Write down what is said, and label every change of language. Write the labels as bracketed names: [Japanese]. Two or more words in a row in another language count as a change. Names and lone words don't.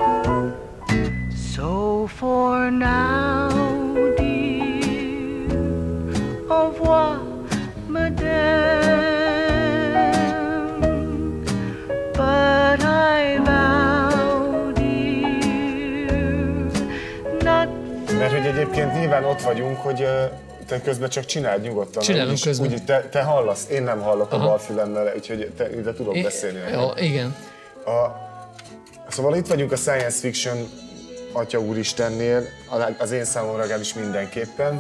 [English] So for now, dear, [French] au revoir, madame. [English] But I vow, dear, not. [Hungarian] Mert hogy egyébként nyilván ott vagyunk, hogy te közben csak csináld nyugodtan. Csinálunk közben. Úgy, te hallasz, én nem hallok a bal fülemmel, úgyhogy te tudok beszélni. Jó, igen. Szóval itt vagyunk a [English] science fiction [Hungarian] Atya Úristennél, az én számomra legalábbis mindenképpen.